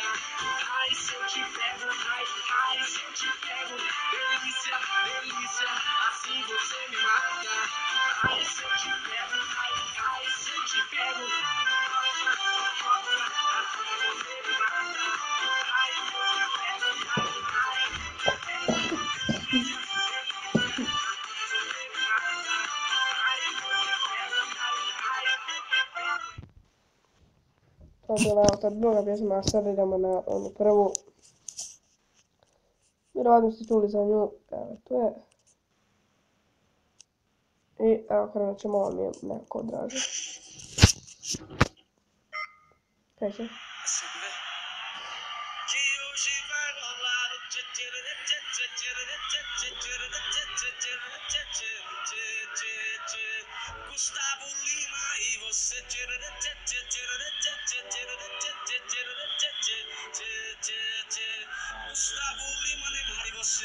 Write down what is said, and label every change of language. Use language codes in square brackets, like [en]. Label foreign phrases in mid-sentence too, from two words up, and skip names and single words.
[pt] Ai, se eu te pego. Ai, se eu te pego. Delícia, delícia, assim você me mata. Ai, se eu te pego. Ai, se eu te pego. Nossa, nossa, assim você me mata. Ai, se eu te pego. Ai, se eu te [bs] Od druga pjesma, a sad idemo na onu prvu. Vjerovatno ste čuli za nju, evo tu je. I evo krenut ćemo, ovo mi je nekako draže. Kreće. [pt] Gustavo Lima e você. Gustavo Lima, Neymar e você.